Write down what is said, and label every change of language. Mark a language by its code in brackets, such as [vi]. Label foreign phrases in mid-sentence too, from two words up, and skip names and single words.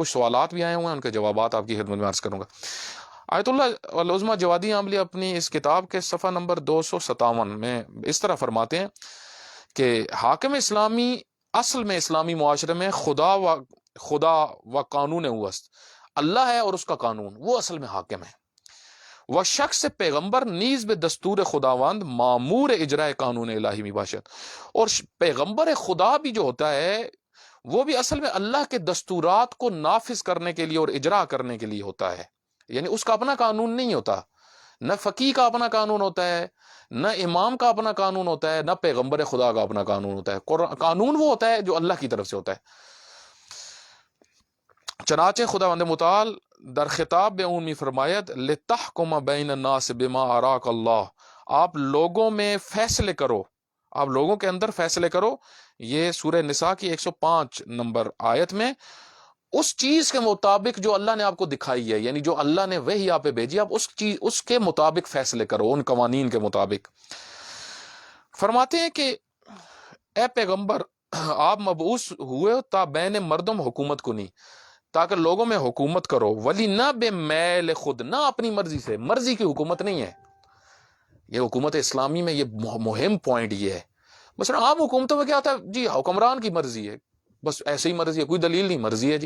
[ur] کچھ سوالات بھی آئے ہوئے ہیں، ان کے جوابات آپ کی خدمت میں عرض کروں گا. آیت اللہ العظمی جوادی عاملی اپنی اس کتاب کے صفحہ نمبر 257 میں اس طرح فرماتے ہیں کہ حاکم اسلامی اصل میں اسلامی معاشرے میں خدا و قانون وسط اللہ ہے اور اس کا قانون، وہ اصل میں حاکم ہے. [fa] وہ شخص پیغمبر نیز بے دستور خداوند معمور اجرائے قانون الہی می باشد، [ur] اور پیغمبر خدا بھی جو ہوتا ہے وہ بھی اصل میں اللہ کے دستورات کو نافذ کرنے کے لیے اور اجرا کرنے کے لیے ہوتا ہے. یعنی اس کا اپنا قانون نہیں ہوتا، نہ فقی کا اپنا قانون ہوتا ہے، نہ امام کا اپنا قانون ہوتا ہے، نہ پیغمبر خدا کا اپنا قانون ہوتا ہے. قانون وہ ہوتا ہے جو اللہ کی طرف سے ہوتا ہے. چنانچہ [fa] خداوند متعال در خطاب بے عمومی فرمایت [ar] لتحکم بین الناس بما اراک اللہ، [ur] آپ لوگوں میں فیصلے کرو، آپ لوگوں کے اندر فیصلے کرو. یہ سورہ نساء کی 105 نمبر آیت میں اس چیز کے مطابق جو اللہ نے آپ کو دکھائی ہے، یعنی جو اللہ نے وحی آپ پہ بھیجی، آپ اس کے مطابق فیصلے کرو، ان قوانین کے مطابق. فرماتے ہیں کہ اے پیغمبر آپ مبعوث ہوئے [fa] تا بین مردم حکومت کنی، [ur] تاکہ لوگوں میں حکومت کرو، [fa] ولی نہ بے میل خود، [ur] نہ اپنی مرضی سے، مرضی کی حکومت نہیں ہے. یہ حکومت اسلامی میں یہ مہم پوائنٹ یہ ہے. مثلا عام حکومتوں میں کیا ہوتا ہے جی حکمران کی مرضی ہے, بس ایسے ہی مرضی ہے, کوئی دلیل نہیں, مرضی ہے جی.